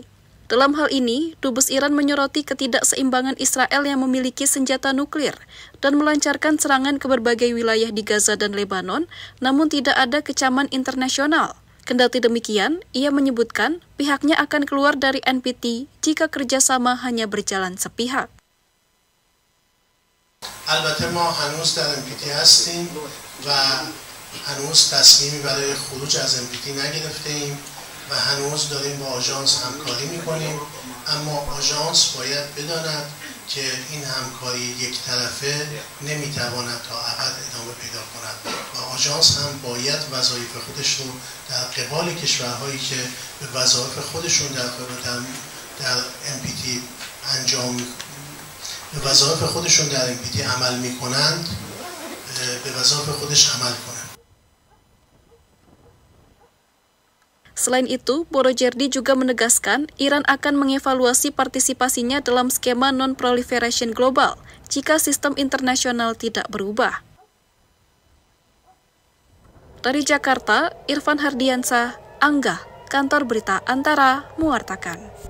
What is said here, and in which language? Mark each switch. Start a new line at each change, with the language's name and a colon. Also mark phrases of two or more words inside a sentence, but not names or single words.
Indonesian: Dalam hal ini, Dubes Iran menyoroti ketidakseimbangan Israel yang memiliki senjata nuklir dan melancarkan serangan ke berbagai wilayah di Gaza dan Lebanon, namun tidak ada kecaman internasional. Kendati demikian, ia menyebutkan pihaknya akan keluar dari NPT jika kerjasama hanya berjalan sepihak.
Persian: البته ما هنوز در NPT هستیم و هنوز تصمیمی برای خروج از NPT نگرفتیم و هنوز داریم با آژانس همکاری میکنیم، اما آژانس باید بداند که این همکاری یک طرفه نمیتواند تا ابد ادامه پیدا کند و آژانس هم باید وظایف خودش رو در قبال کشورهایی که به وظایف خودشون در NPT انجام به وظایف خودشون در NPT عمل میکنند به وظایف خودش عمل کنند.
Indonesian: Selain itu, Borojerdi juga menegaskan Iran akan mengevaluasi partisipasinya dalam skema non-proliferation global jika sistem internasional tidak berubah. Dari Jakarta, Irfan Hardiansah, Angga, Kantor Berita Antara, mewartakan.